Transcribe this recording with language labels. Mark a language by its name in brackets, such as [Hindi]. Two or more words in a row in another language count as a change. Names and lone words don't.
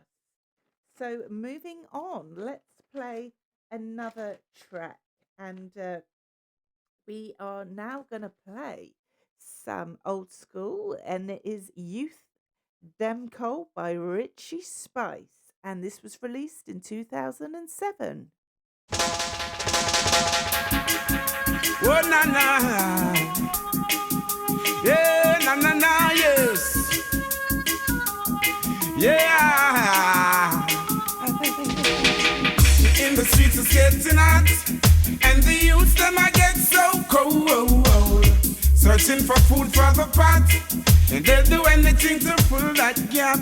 [English] So moving on, let's play another track. And we are now going to play some old school. And it is Youth Demco by Richie Spice. And this was released in 2007. Oh, na na. Yeah, na na na, yes. Yeah. In the streets it's getting hot, and the youths them I get so cold. Searching for food for the pot, and they'll do anything to fill that gap.